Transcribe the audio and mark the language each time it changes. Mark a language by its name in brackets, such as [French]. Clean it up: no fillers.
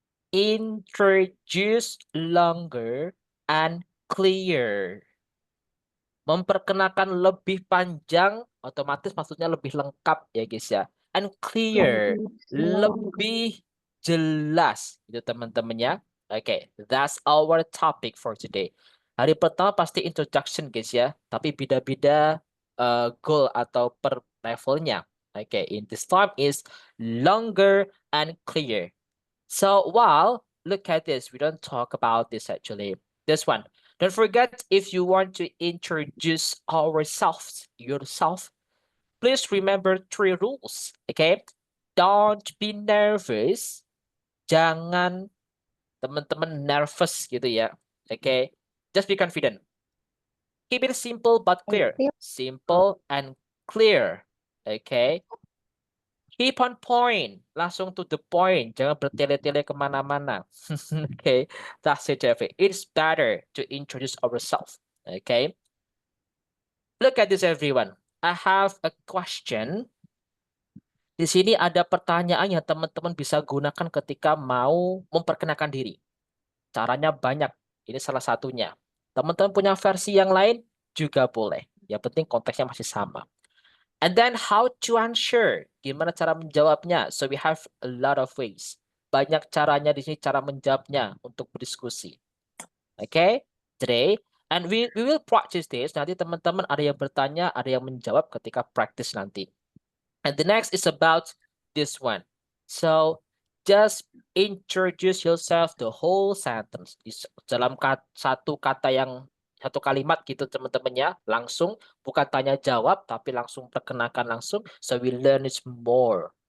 [English] Introduce longer and clear. [Indonesian] Memperkenalkan lebih panjang, otomatis maksudnya lebih lengkap ya guys ya. [English] And clear, [Indonesian] lebih jelas. Itu teman-temannya. [English] Oke, that's our topic for today. [Indonesian] Hari pertama pasti introduction guys ya. Tapi beda-beda goal atau per levelnya. [English] Oke, in this time is longer and clear. So look at this. We don't talk about this actually. This one. Don't forget, if you want to introduce yourself, please remember 3 rules. Okay? Don't be nervous. [Indonesian] Jangan teman-teman nervous gitu ya. [English] Okay? Just be confident. Keep it simple but clear. Simple and clear. Okay? Keep on point, [Indonesian] langsung [English] to the point, [Indonesian] jangan bertele-tele kemana-mana. [English] Okay, that's it, Jeffrey. It's better to introduce ourselves. Okay, look at this, everyone. I have a question. [Indonesian] Di sini ada pertanyaan yang teman-teman bisa gunakan ketika mau memperkenalkan diri. Caranya banyak. Ini salah satunya. Teman-teman punya versi yang lain juga boleh. Yang penting konteksnya masih sama. [English] And then how to answer. [Indonesian] Gimana cara menjawabnya? [English] So we have a lot of ways. [Indonesian] Banyak caranya di sini cara menjawabnya untuk berdiskusi. [English] Okay? Today. And we will practice this. [Indonesian] Nanti teman-teman ada yang bertanya, ada yang menjawab ketika practice nanti. [English] And the next is about this one. So just introduce yourself the whole sentence. [Indonesian] Dalam satu kalimat gitu teman-teman ya, langsung bukan tanya jawab tapi langsung perkenalkan langsung, [English] so we learn it more.